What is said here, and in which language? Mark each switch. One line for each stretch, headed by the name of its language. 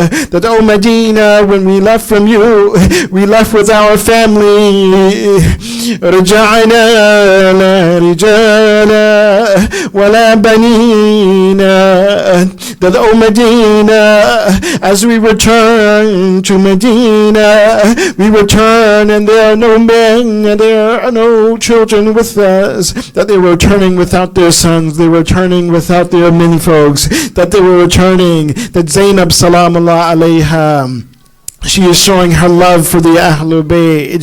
English: That, O Medina, when we left from you, we left with our family.
Arabic: رجعنا لا رجالا ولا بنينا.
English: That, O Medina, as we return to Medina, we return and there are no men and there are no children with us. That they were returning without their sons, they were returning without their menfolks, that they were returning, that Zainab Salamullah alayha, she is showing her love for the Ahlul Bayt.